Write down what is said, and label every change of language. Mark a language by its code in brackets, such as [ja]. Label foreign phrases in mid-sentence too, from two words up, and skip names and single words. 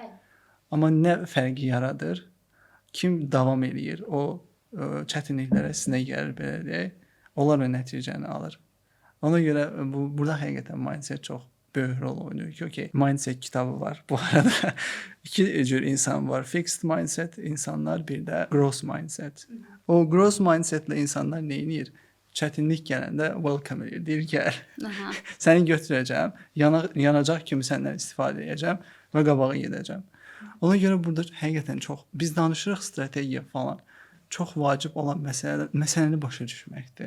[az] Amma nə fərqi yaradır? Kim davam eləyir? O çətinliklərə sinə gəlir belə deyək. Onlar o nəticəni alır. Ona görə burada həqiqətən mindset çox böyük rol oynayır ki, okay, mindset kitabı var. Bu arada iki cür insan var. [en] Fixed mindset [az] insanlar, bir də [en] growth mindset. [az] O [en] growth mindsetlə [az] insanlar nə edir? Çətinlik gələndə welcome edir. Deyir gəl. Səni götürəcəm, yanacaq kimi səndən istifadə edəcəm və qabağa gedəcəm. Ona görə burada həqiqətən çox biz danışırıq strategiya falan. Çox vacib olan məsələni başa düşməkdir.